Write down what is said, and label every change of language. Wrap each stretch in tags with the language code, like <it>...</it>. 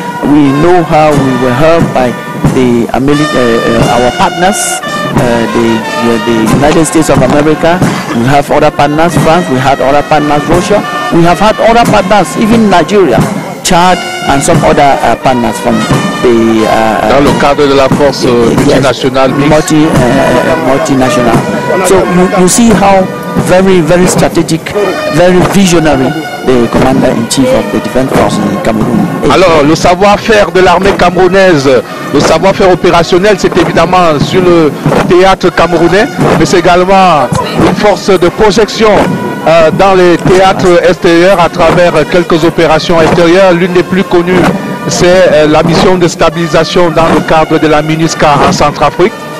<en>We know how we were helped by our partners, the United States of America. We have other partners, France. We had other partners, Russia. We have had other partners, even Nigeria, Chad, and some other partners from the</en> <fr>dans le cadre de la force multinationale.</fr> <en>Multinational. So you see how very strategic, very visionary the commander-in-chief of the defense forces in Cameroon.</en> <fr>Alors le savoir-faire de l'armée camerounaise, le savoir-faire opérationnel, c'est évidemment sur le théâtre camerounais, mais c'est également une force de projection dans les théâtres extérieurs à travers quelques opérations extérieures. L'une des plus connues, c'est la mission de stabilisation dans le cadre de la MINUSCA en Centrafrique.</fr>